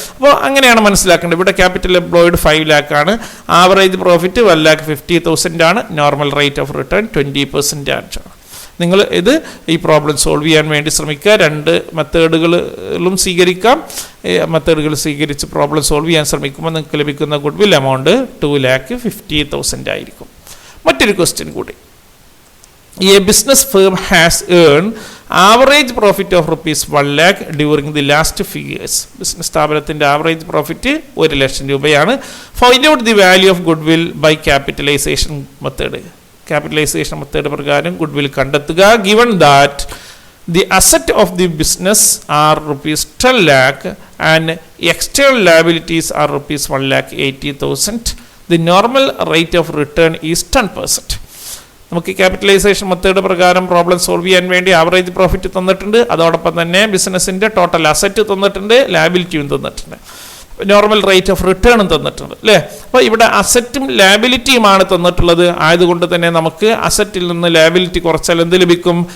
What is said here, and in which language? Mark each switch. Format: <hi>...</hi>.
<ml>അപ്പോൾ അങ്ങനെയാണ് മനസ്സിലാക്കേണ്ടത്. ഇവിടെ ക്യാപിറ്റൽ എംപ്ലോയിഡ് 5 lakh ആണ്, ആവറേജ് പ്രോഫിറ്റ് 1,50,000 ആണ്, നോർമൽ റേറ്റ് ഓഫ് റിട്ടേൺ 20% ആണ്. നിങ്ങൾ ഇത് ഈ പ്രോബ്ലം സോൾവ് ചെയ്യാൻ വേണ്ടി ശ്രമിക്കുക. 2 മെത്തേഡുകളും സ്വീകരിക്കാം. മെത്തേഡുകൾ സ്വീകരിച്ച് പ്രോബ്ലം സോൾവ് ചെയ്യാൻ ശ്രമിക്കുമ്പോൾ നിങ്ങൾക്ക് ലഭിക്കുന്ന ഗുഡ്വിൽ എമൗണ്ട് 2,50,000 ആയിരിക്കും. മറ്റൊരു ക്വസ്റ്റ്യൻ കൂടി.</ml> <en>A business firm has earned average profit of rupees 1 lakh during the last few years.</en> <ml>Business സ്ഥാപനത്തിൻ്റെ ആവറേജ് പ്രോഫിറ്റ് 1 ലക്ഷം രൂപയാണ്.</ml> <en>Find out the value of goodwill by capitalisation method.</en> <ml>Capitalisation method പ്രകാരം goodwill കണ്ടെത്തുക.</ml> <en>Given that the asset of the business are rupees 12 lakh and external liabilities are rupees 1,80,000. The normal rate of return is 10%.</en> <ml>നമുക്ക് capitalisation method പ്രകാരം problem solve ചെയ്യാൻ വേണ്ടി average profit തന്നിട്ടുണ്ട്, അതോടൊപ്പം തന്നെ ബിസിനസ്സിൻ്റെ ടോട്ടൽ അസറ്റ് തന്നിട്ടുണ്ട്, ലാബിലിറ്റിയും തന്നിട്ടുണ്ട്, നോർമൽ റേറ്റ് ഓഫ് റിട്ടേണും തന്നിട്ടുണ്ട് അല്ലേ. അപ്പോൾ ഇവിടെ അസറ്റും ലാബിലിറ്റിയുമാണ് തന്നിട്ടുള്ളത്. ആയതുകൊണ്ട് തന്നെ നമുക്ക് അസറ്റിൽ നിന്ന് ലാബിലിറ്റി കുറച്ചാൽ എന്ത് ലഭിക്കും?</ml>